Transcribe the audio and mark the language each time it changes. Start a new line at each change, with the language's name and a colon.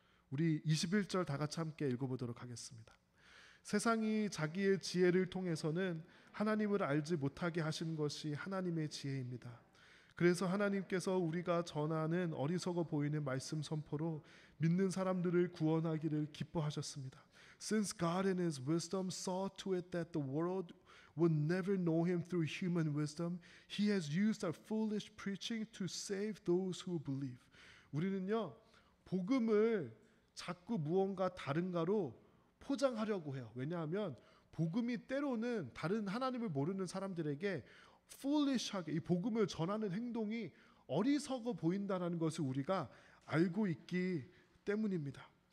Korean: 우리 21절 다 같이 함께 읽어보도록 하겠습니다. 세상이 자기의 지혜를 통해서는 하나님을 알지 못하게 하신 것이 하나님의 지혜입니다. 그래서 하나님께서 우리가 전하는 어리석어 보이는 말씀 선포로 믿는 사람들을 구원하기를 기뻐하셨습니다.
English: Since God in His wisdom saw to it that the world would never know Him through human wisdom, He has used our foolish preaching to save those who believe.
Korean: 우리는요 복음을 자꾸 무언가 다른가로 포장하려고 해요. 왜냐하면 복음이 때로는 다른 하나님을 모르는 사람들에게 foolish하게 이 복음을 전하는 행동이 어리석어 보인다는 것을 우리가 알고 있기 때문입니다.